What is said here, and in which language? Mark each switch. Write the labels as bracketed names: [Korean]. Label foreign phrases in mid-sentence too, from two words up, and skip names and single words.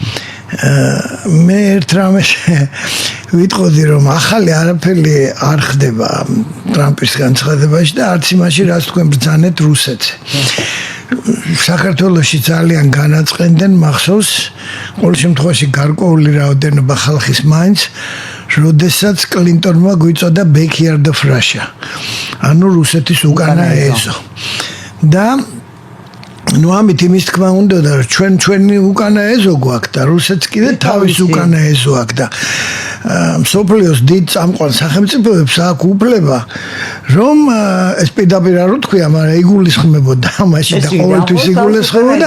[Georgian] მე ერთ რამეს ვიტყოდი, რომ ახალი არაფერი არ ხდება ტრამპის განცხადებაში და არც იმაში, რაც თქვენ ბრძანეთ რუსეთზე. საქართველოში ძალიან განაწყენდნენ მახსოვს, ყოველ შემთხვევაში გარკვეული რაოდენობა ხალხის მაინც, როდესაც კლინტონმა გვიწოდა [English] backyard of Russia. [Georgian] ანუ რუსეთის უკანა ეზო. და ну ამით იმის თქმა უნდა და ჩვენი უკანა ეზო გვაქვს და რუსეთს კიდე თავის უკანა ეზო აქვს და მსოფლიოს დიდ წამყვან სახელმწიფოებს აქვს უფლება რომ ეს პირდაპირ არ ვთქვია, მაგრამ იგულისხმებოდა ამაში და ყოველთვის იგულისხმებოდა.